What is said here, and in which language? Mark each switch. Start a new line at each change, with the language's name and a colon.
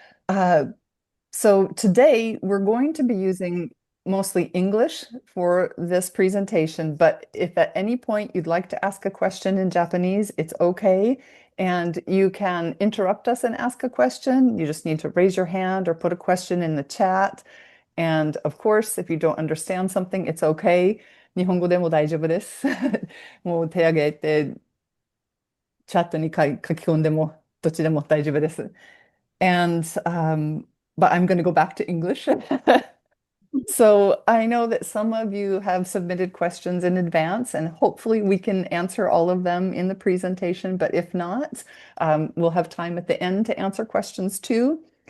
English: Uh, so today we're going to be using mostly English for this presentation, but if at any point you'd like to ask a question in Japanese, it's okay. And you can interrupt us and ask a question. You just need to raise your hand or put a question in the chat. And of course, if you don't understand something, it's okay.
Japanese: 日本語でも大丈夫です。もう手挙げてチャットに書き込んでもどっちでも大丈夫です。
English: And but I'm going to go back to English. So I know that some of you have submitted questions in advance, and hopefully we can answer all of them in the presentation. But if not, we'll have time at the end to answer questions too.